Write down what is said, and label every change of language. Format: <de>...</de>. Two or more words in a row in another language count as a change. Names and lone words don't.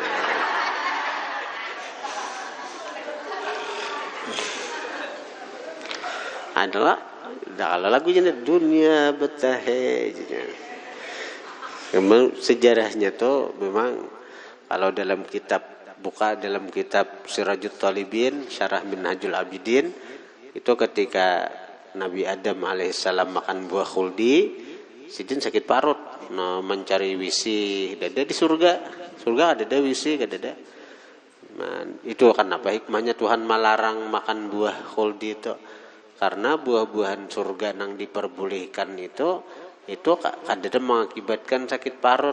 <id>Adalah kalau lagunya dunia betahe.</id> <bjn>Memang sejarahnya tuh memang kalau dalam kitab Sirajut Talibin Syarah Minhajul Abidin itu ketika Nabi Adam alaihissalam makan buah khuldi, sidin sakit parut, mencari wisi dada di surga ada wisi dada.</bjn> <id>Itu kan apa hikmahnya Tuhan melarang makan buah khuldi itu? Karena buah-buahan surga yang diperbolehkan itu kadang mengakibatkan sakit parut.</id>